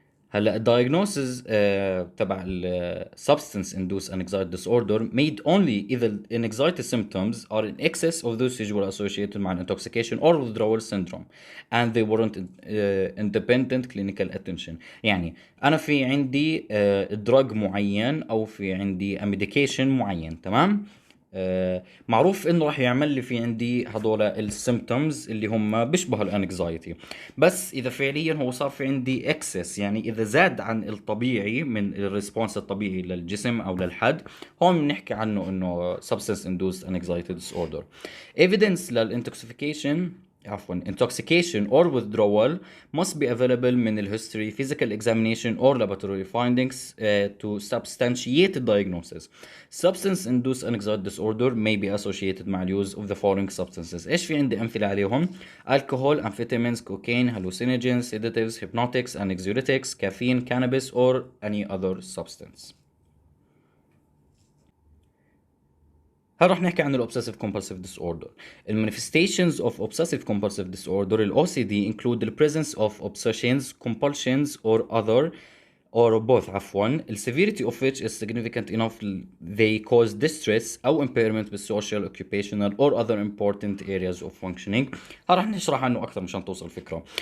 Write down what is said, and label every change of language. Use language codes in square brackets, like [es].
[ar] هلا الدايجنوسز تبع ال [en] substance induced anxiety disorder made only if the anxiety symptoms are in excess of those usually associated مع intoxication or withdrawal syndrome and they warrant independent clinical attention. [ar] يعني أنا في عندي drug معين أو في عندي medication معين، تمام؟ معروف انه راح يعمل لي في عندي هذول السيمبتومز اللي هم بيشبهوا الانكزايتي، بس اذا فعليا هو صار في عندي اكسس، يعني اذا زاد عن الطبيعي من الريسبونس الطبيعي للجسم او للحد، هون بنحكي عنه انه [en] substance induced anxiety disorder. evidence للانتوكسيفيكيشن intoxication or withdrawal must be available [ar] من الهيستوري, [en] physical examination or laboratory findings to substantiate the diagnosis. Substance-induced anxiety disorder may be associated مع use of the following substances. [ar] ايش في عندي امثله عليهم؟ [en] alcohol, amphetamines, cocaine, hallucinogens, sedatives, hypnotics, anxiolytics, caffeine, cannabis or any other substance. [ar] هل رح نحكي عن الأوبسيسيف كومبulsive disorder. [en] المانيفستيشنز of obsessive compulsive disorder ال OCD include the presence of obsessions, compulsions or other or both عفوا. The severity of which is significant enough they cause distress أو impairment بالsocial, occupational or other important areas of functioning. [ar] رح نشرح عنه أكثر مشان توصل الفكرة.